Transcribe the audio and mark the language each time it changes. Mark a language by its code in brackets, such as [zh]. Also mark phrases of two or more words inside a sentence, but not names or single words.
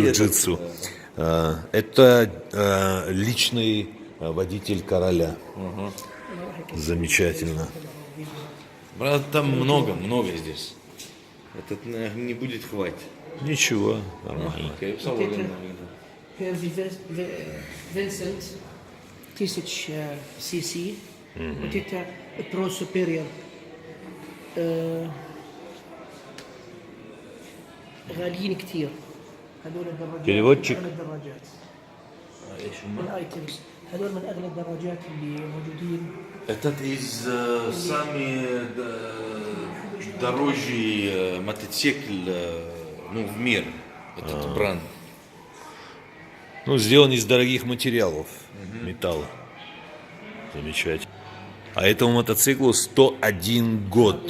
[ru] джиу-джитсу. Это личный водитель короля. Замечательно. Брат, там много здесь. Этот не будет хватить. Ничего, нормально. Окей, [ar] هيرفي فينسنت 1000 سي سي. [ru] Вот это Pro Superior. [ar] غاليين كثير. هذول الدراجات. [ru] Переводчик. [ar] من أغلى الدراجات. الايتمز. هذول من اغلى الدراجات اللي موجودين. [ru] Этот из самый дорогой мотоцикл в мир. Этот бренд. Ну, сделан из дорогих материалов, металла. Замечательно. А этому мотоциклу 101 год.